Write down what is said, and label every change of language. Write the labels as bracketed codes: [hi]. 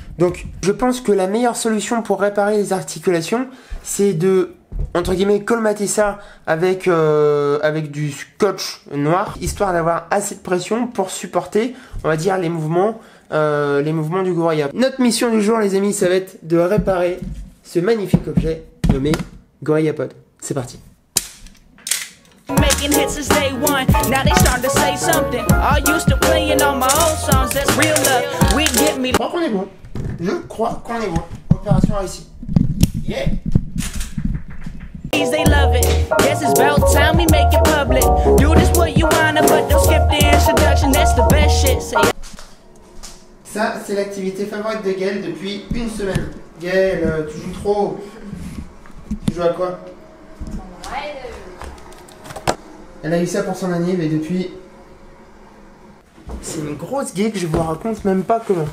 [fr] Donc, je pense que la meilleure solution pour réparer les articulations, c'est de, entre guillemets, colmater ça avec du scotch noir, histoire d'avoir assez de pression pour supporter, on va dire, les mouvements du Gorilla. Notre mission du jour, les amis, ça va être de réparer ce magnifique objet nommé GorillaPod. C'est parti. [en] Making hits since day one. Now they starting to say something. I used to playing on my old songs. That's real love. We get me. [fr] Je crois qu'on est bon. Je crois qu'on est bon. Opération réussie. Yeah. [en] They love it. Guess it's about time we make it public. Do this what you wanna, but don't skip the introduction. That's the best shit. [fr] Ça, c'est l'activité favorite de Gaël depuis une semaine. Gaël, tu joues trop. Tu joues à quoi? Elle a eu ça pour son année, mais depuis... C'est une grosse geek, je vous raconte même pas comment.